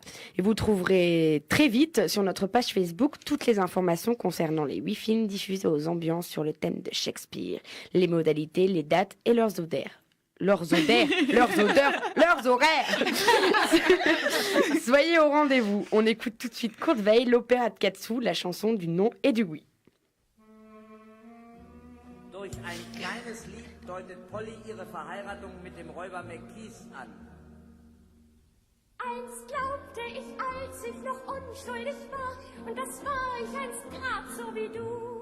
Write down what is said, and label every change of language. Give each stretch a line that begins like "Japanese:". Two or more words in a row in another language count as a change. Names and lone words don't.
French: Et vous trouverez très vite sur notre page Facebook toutes les informations concernant les 8 films diffusés aux ambiances sur le thème de Shakespeare, les modalités, les dates et leurs odeurs. Leurs horaires. Soyez au rendez-vous. On écoute tout de suite Kurt Weill, l'opéra de Katsu, la chanson du non et du oui.
German: Durch ein kleines Lied deutet Polly ihre Verheiratung mit dem Räuber McKees an. Einst glaubte ich, als ich noch unschuldig war, und das war ich einst grad so wie du.